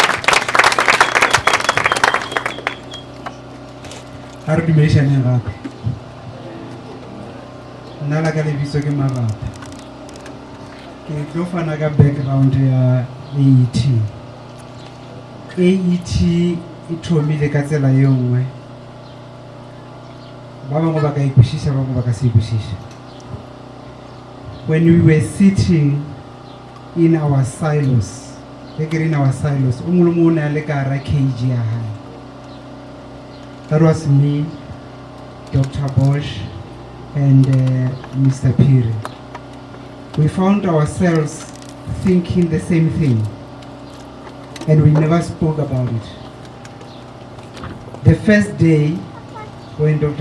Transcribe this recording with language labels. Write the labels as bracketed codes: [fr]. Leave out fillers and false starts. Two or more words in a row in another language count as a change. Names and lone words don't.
[nso] a re dumedišaneng gape nna la ka lebitso ke Marapo ke tlo fana ka background ya AET. AET e thomile ka tsela e nngwe. Ba bangwe ba ka ikwešiša, ba bangwe ba ka se ikwešiša. [en] When we were sitting in our silos, in our silos, [nso] o mongwe le mongwe o ne a le ka hara cage ya hae. [en] That was me, Dr. Bosch, and Mr. Phiri. We found ourselves thinking the same thing, and we never spoke about it. The first day, when Dr.